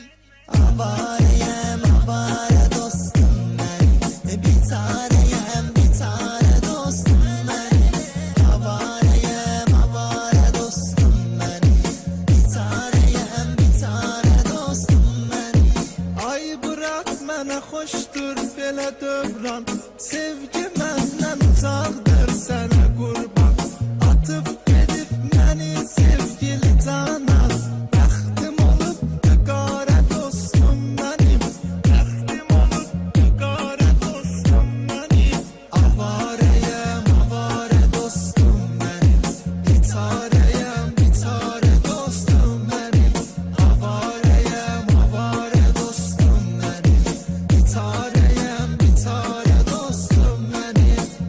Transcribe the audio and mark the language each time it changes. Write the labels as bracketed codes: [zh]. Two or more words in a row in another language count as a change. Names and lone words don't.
[tr] Avareyim avare dostum benim. Bir taneyim bir tane dostum benim. Avareyim avare dostum benim. Bir taneyim bir tane dostum benim. [az] Ay bırak mənə xoşdur belə dövran. Sevgi məndən uzaqdır sənə qurban. Atıp gedib məni sevgili canan. Bəxtim olubdu qara [tr] dostum benim. [az] Bəxtim olubdu qara [tr] dostum benim. Avareyim avare dostum benim. Bir taneyim bir tane dostum benim. Avareyim avare dostum benim. Bir taneyim bir tane dostum benim.